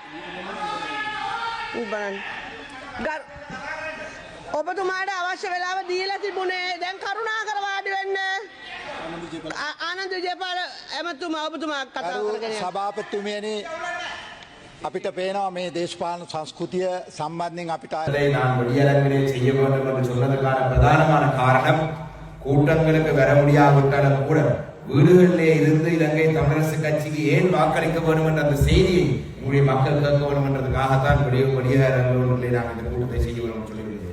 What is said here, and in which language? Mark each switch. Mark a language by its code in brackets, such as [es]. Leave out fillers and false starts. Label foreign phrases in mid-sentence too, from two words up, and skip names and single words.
[si] ඔබතුමාට අවශ්‍ය වෙලාව දීලා තිබුණේ. දැන් කරුණාකර වාඩි වෙන්න. ආනන්ද විජේපාල ඇමතුමා ඔබතුමා කතා කරගෙන යන්න. සභාපතිතුමියනි අපිට පේනවා මේ දේශපාලන සංස්කෘතිය සම්බන්ධයෙන් අපිට [ta] நான் வெளியரங்கிலே செய்ய வேண்டும் என்று சொல்வதற்கான பிரதானமான காரணம் கூட்டங்களுக்கு வர முடியாவிட்டாலும் கூட வீடுகளிலே இருந்து இலங்கை தமிழரசு கட்சிக்கு ஏன் வாக்களிக்க வேண்டும் என்ற அந்த செய்தியை உங்களுடைய மக்கள் கேட்க வேண்டும் என்றதுக்காகத்தான் வெளியரங்கிலே நாங்கள் இந்த கூட்டத்தை செய்ய வேண்டும் சொல்லிவிடுகிறேன்.